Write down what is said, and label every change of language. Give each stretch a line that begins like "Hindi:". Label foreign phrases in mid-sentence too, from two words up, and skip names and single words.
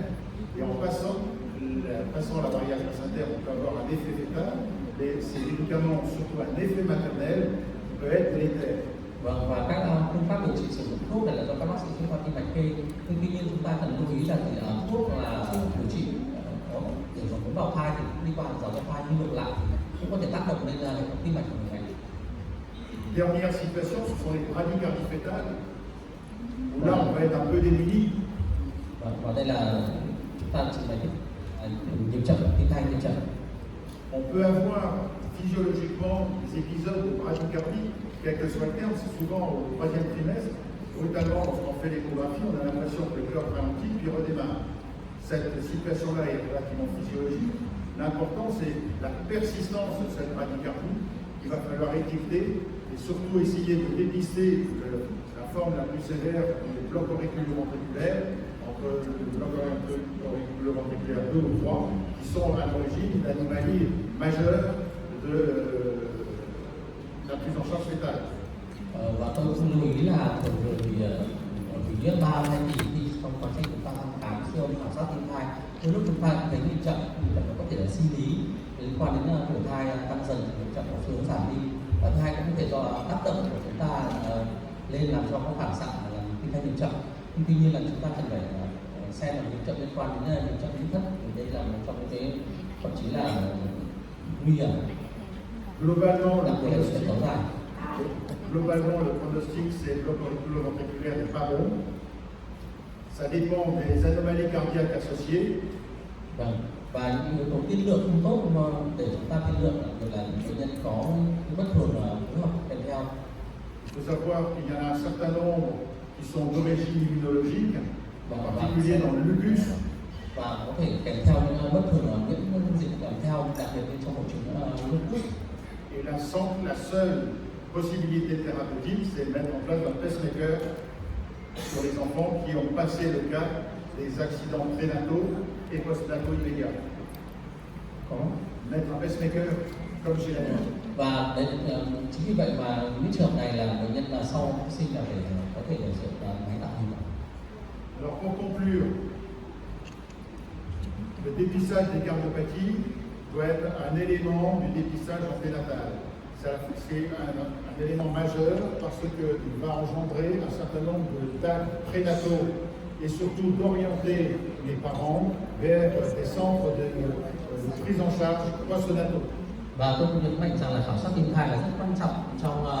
French: Et en passant la barrière placentaire, on peut avoir un effet fœtal. Mais ces médicaments ont surtout un effet maternel qui peut être délétère.
Vietnamese: Và các phương pháp điều trị sử dụng thuốc này là do các bác sĩ chuyên khoa tim mạch kê. Tuy nhiên chúng ta cần lưu ý là thuốc là điều trị để phản ứng bào thai thì đi qua dòng bào thai nhưng ngược lại cũng có thể tác động lên tim mạch của người này.
French: Dernière situation, ce sont les bradycardies fétales, où là on va être un peu démuni.
Vietnamese: Và đây là chúng ta trình bày nhịp chậm, tim thai nhịp chậm.
French: On peut avoir physiologiquement des épisodes de bradycardie, quel que soit le terme, c'est souvent au troisième trimestre. Brutalement, lorsqu'on fait l'échographie, on a l'impression que le cœur ralentit puis redémarre. Cette situation-là est relativement physiologique. L'important, c'est la persistance de cette bradycardie qu'il va falloir étiqueter et surtout essayer de dépister la forme la plus sévère des blocs auriculo-ventriculaires, entre le bloc auriculo-ventriculaire 2 ou 3, qui sont à l'origine d'anomalies majeures de la prise en charge fétale.
Vietnamese: Và tôi cũng lưu ý là thường thì 3 hay thì trong quá trình chúng ta thăm khám siêu âm khảo sát tim thai, đôi lúc chúng ta thấy nhịp chậm nó có thể là sinh lý liên quan đến tuổi thai tăng dần, nhịp chậm có xu hướng giảm đi. Và thứ hai cũng có thể do tác động của chúng ta lên làm cho có phản xạ là tim thai nhịp chậm. Tuy nhiên là chúng ta cần phải xem là nhịp chậm liên quan đến nhịp chậm tim thất, thì đây là một trong những cái thậm chí là nguy hiểm.
French: Globalement,
Vietnamese: đặc biệt là sự kéo dài.
French: Globalement, le pronostic, c'est le bloc auriculo-ventriculaire n'est pas bon. Ça dépend des anomalies cardiaques associées.
Vietnamese: Và những yếu tố tiên lượng không tốt mà để chúng ta tiên lượng là bệnh nhân có bất thường phối hợp kèm theo.
French: Il faut savoir qu'il y en a un certain nombre qui sont d'origine immunologique, en particulier dans le lupus.
Vietnamese: Và có thể kèm theo những bất thường miễn dịch kèm theo, đặc biệt trong hội chứng lupus.
French: Et la seule possibilité thérapeutique, c'est de mettre en place un pacemaker sur les enfants qui ont passé le cap des accidents prénataux et postnataux immédiats.
Vietnamese: Có.
French: Mettre un pacemaker comme chez la mère.
Vietnamese: Và đấy, chính vì vậy mà những trường hợp này là bệnh nhân là sau sinh là phải có thể điều trị máy tạo hình.
French: Alors pour conclure, le dépistage des cardiopathies doit être un élément du dépistage en prénatal. C'est un élément majeur parce qu'il va engendrer un certain nombre d'actes prénataux et surtout d'orienter les parents vers des centres de prise en charge postnataux.
Vietnamese: Và tôi nhấn mạnh rằng là khảo sát tim thai là rất quan trọng trong